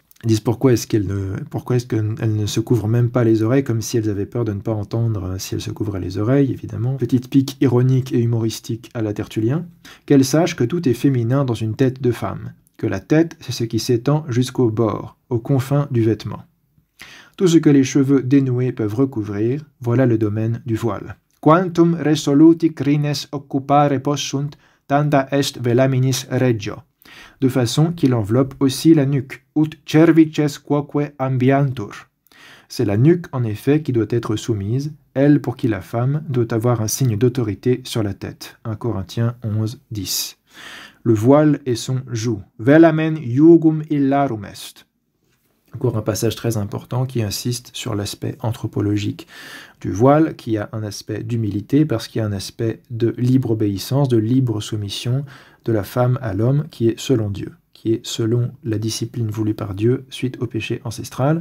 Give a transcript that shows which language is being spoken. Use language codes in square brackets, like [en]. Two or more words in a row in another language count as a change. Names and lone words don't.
[fr] Ils disent pourquoi est-ce qu'elles ne se couvrent même pas les oreilles, comme si elles avaient peur de ne pas entendre si elles se couvraient les oreilles, évidemment. Petite pique ironique et humoristique à la Tertullien. Qu'elles sachent que tout est féminin dans une tête de femme, que la tête, c'est ce qui s'étend jusqu'au bord, aux confins du vêtement. Tout ce que les cheveux dénoués peuvent recouvrir, voilà le domaine du voile. [la] Quantum resoluti crines occupare possunt, tanda est velaminis regio. [fr] De façon qu'il enveloppe aussi la nuque, [la] ut cervices quoque ambiantur. [fr] C'est la nuque, en effet, qui doit être soumise, elle pour qui la femme doit avoir un signe d'autorité sur la tête. 1 Corinthiens 11, 10. Le voile est son joug. [la] Velamen iugum illarum est. [fr] Encore un passage très important qui insiste sur l'aspect anthropologique du voile, qui a un aspect d'humilité, parce qu'il y a un aspect de libre obéissance, de libre soumission de la femme à l'homme, qui est selon Dieu, qui est selon la discipline voulue par Dieu suite au péché ancestral.